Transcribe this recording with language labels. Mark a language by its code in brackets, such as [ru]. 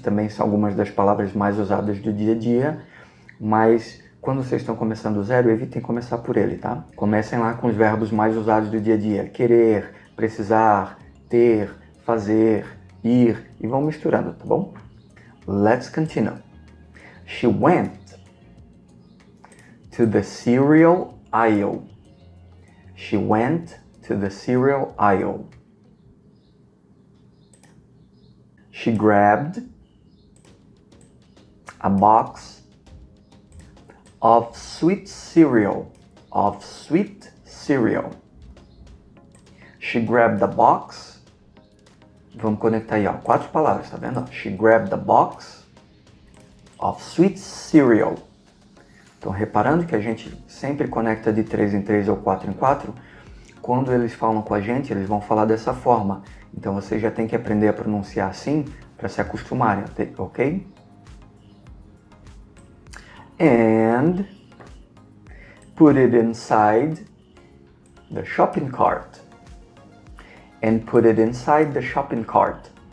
[pt] Também são algumas das palavras mais usadas do dia a dia. Mas quando vocês estão começando do zero, evitem começar por ele, tá? Comecem lá com os verbos mais usados do dia a dia. Querer, precisar, ter, fazer, ir, e vão misturando, tá bom? [en] Let's continue. She went to the cereal aisle. She went to the cereal aisle. She grabbed a box of sweet cereal. Of sweet cereal. She grabbed a box. [pt] Vamos conectar aí, ó. 4 palavras, tá vendo? [en] She grabbed a box of sweet cereal. [pt] Então, reparando que a gente sempre conecta de 3 em 3 ou 4 em 4, quando eles falam com a gente, eles vão falar dessa forma. Então, você já tem que aprender a pronunciar assim para se acostumarem, ok? [en] And put it inside the shopping cart. And put it inside the shopping cart.